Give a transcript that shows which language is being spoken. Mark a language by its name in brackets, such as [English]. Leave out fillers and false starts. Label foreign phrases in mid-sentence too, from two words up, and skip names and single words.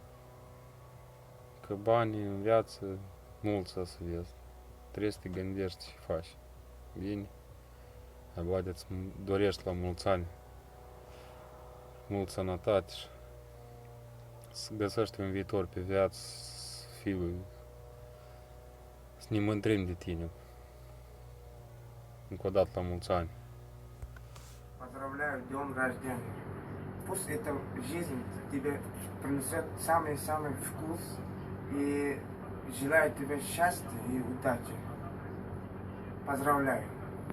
[Romanian] că banii în viață mulți să vezi, trebuie să te gândești și faci bine, abia îți dorești la mulți ani, mult sănătate și să găsești un viitor pe viață, să ne mândrim de tine. Încă o dată la mulți ani. [Russian] Поздравляю, днем рождения. Пусть эта жизнь тебе принесет самый-самый вкус и желаю тебе счастья и удачи. Поздравляю.